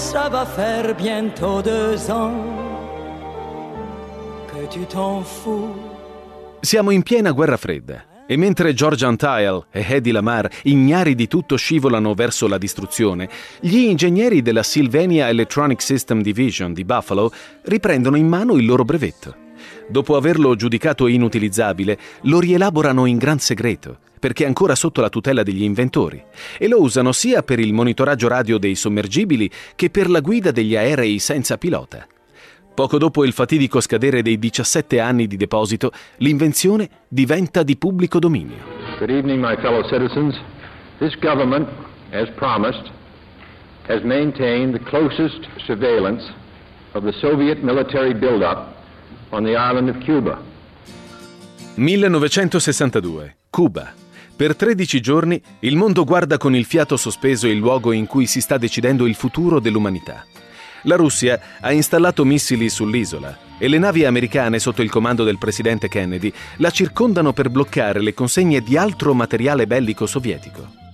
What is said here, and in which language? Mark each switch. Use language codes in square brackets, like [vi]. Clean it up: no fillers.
[fr] Va faire bientôt deux ans que tu t'en fous. [it] Siamo in piena guerra fredda e mentre George Antheil e Hedy Lamarr, ignari di tutto, scivolano verso la distruzione, gli ingegneri della Sylvania Electronic System Division di Buffalo riprendono in mano il loro brevetto. Dopo averlo giudicato inutilizzabile, lo rielaborano in gran segreto, perché è ancora sotto la tutela degli inventori, e lo usano sia per il monitoraggio radio dei sommergibili che per la guida degli aerei senza pilota. Poco dopo il fatidico scadere dei 17 anni di deposito, l'invenzione diventa di pubblico dominio. [en] Good evening, my fellow citizens. This government, as promised, has maintained the closest surveillance of the Soviet military buildup on the island of Cuba. [it] 1962, Cuba. Per 13 giorni il mondo guarda con il fiato sospeso il luogo in cui si sta decidendo il futuro dell'umanità. La Russia ha installato missili sull'isola e le navi americane sotto il comando del presidente Kennedy la circondano per bloccare le consegne di altro materiale bellico sovietico.